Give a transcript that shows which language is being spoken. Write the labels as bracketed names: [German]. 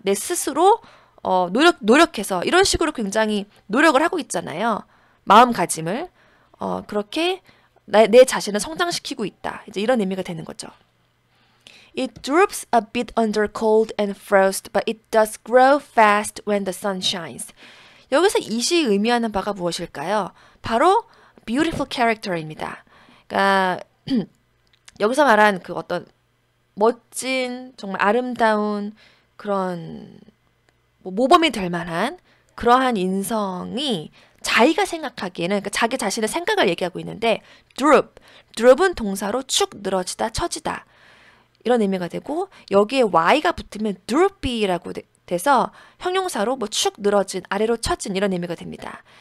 [Korean] 내 스스로 노력해서 이런 식으로 굉장히 노력을 하고 있잖아요. 마음가짐을 그렇게 내 자신을 성장시키고 있다. 이제 이런 의미가 되는 거죠. [English] It droops a bit under cold and frost, but it does grow fast when the sun shines. [Korean] 여기서 이시 의미하는 바가 무엇일까요? 바로 beautiful character입니다. 그러니까 여기서 말한 그 어떤 멋진 정말 아름다운 그런 모범이 될 만한 그러한 인성이 자기가 생각하기에는 그러니까 자기 자신의 생각을 얘기하고 있는데 droop은 동사로 축 늘어지다 처지다 이런 의미가 되고 여기에 y가 붙으면 droopy라고 돼서 형용사로 뭐 축 늘어진 아래로 처진 이런 의미가 됩니다.